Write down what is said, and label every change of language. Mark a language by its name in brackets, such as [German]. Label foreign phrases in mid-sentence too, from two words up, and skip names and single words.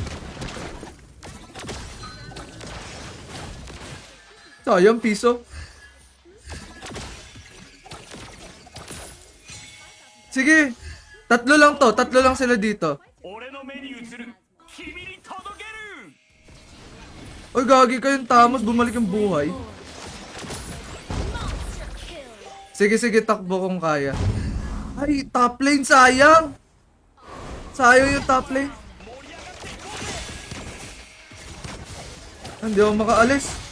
[Filipino] Sayang, piso. Sige, tatlo lang to. Tatlo lang sila dito. [Japanese] 俺の目に映る君に届ける [Filipino] Oy, gagi kayong tamos. Bumalik yung buhay. Sige, sige. Takbo kung kaya. Ay, [English] top lane. [Filipino] Sayang. Sayang yung [English] top lane. [Filipino] Hindi ako makaalis.